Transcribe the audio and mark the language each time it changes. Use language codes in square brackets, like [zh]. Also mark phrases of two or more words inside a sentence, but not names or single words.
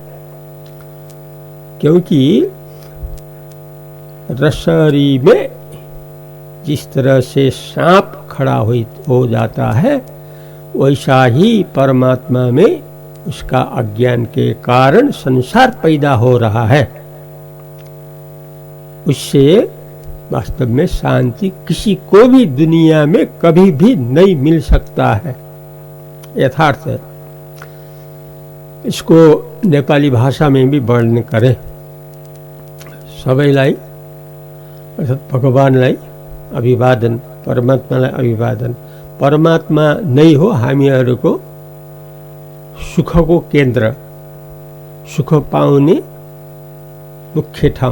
[hi] क्योंकि रसरी में जिस तरह से सांप खड़ा हो जाता है, वैसा ही परमात्मा में उसका अज्ञान के कारण संसार पैदा हो रहा है। उससे वास्तव में शांति किसी को भी दुनिया में कभी भी नहीं मिल सकता है, यथार्थ है। इसको नेपाली भाषा में भी वर्णन करें, [ne] सबैलाई अर्थात् भगवानलाई अभिवादन, परमात्मालाई अभिवादन। परमात्मा नै हो हामीहरूको सुखको केन्द्र, सुख पाउने मुख्य ठाउँ।